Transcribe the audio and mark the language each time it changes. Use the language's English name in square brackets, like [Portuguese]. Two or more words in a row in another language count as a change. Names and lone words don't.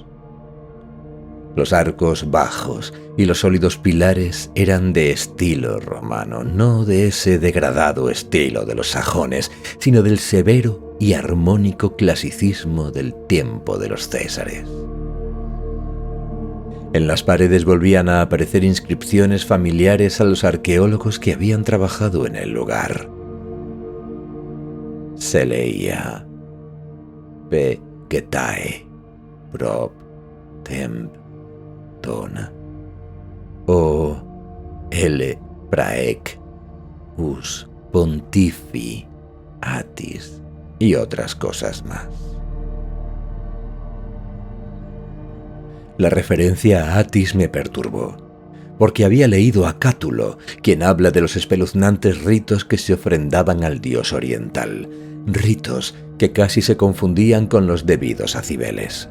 [Spanish] Los arcos bajos y los sólidos pilares eran de estilo romano, no de ese degradado estilo de los sajones, sino del severo y armónico clasicismo del tiempo de los césares. En las paredes volvían a aparecer inscripciones familiares a los arqueólogos que habían trabajado en el lugar. Se leía: [Latin] P. Getae, Prop, Temp, Dona, o L. Praec, Us Pontifi, Atis y otras cosas más. [Spanish] La referencia a Atis me perturbó, porque había leído a Cátulo, quien habla de los espeluznantes ritos que se ofrendaban al dios oriental, ritos que casi se confundían con los debidos a Cibeles.